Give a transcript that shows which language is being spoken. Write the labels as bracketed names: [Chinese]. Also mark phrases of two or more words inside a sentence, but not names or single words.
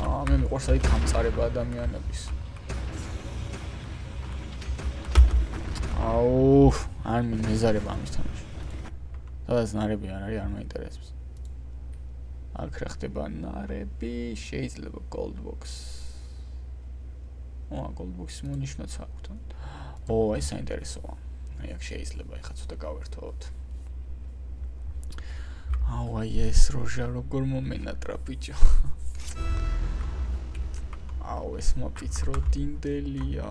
[Georgian] მე მიყვარს აი გამწარება ადამიანების. აუ, არ მეზარება ამის თამაში. სადაც ნარები არ არის, არ მაინტერესებს. აქ რა ხდება ნარები, შეიძლება [English] gold box. gold box- [Georgian] ის მონიშნაც აქვთ. ეს საინტერესოა. აი აქ შეიძლება ეხლა ცოტა გავერთოთ. აუ, აი ეს როჟა როგორ მომენატრა ბიჭო. აუ, ეს მოპიცრო დინდელია.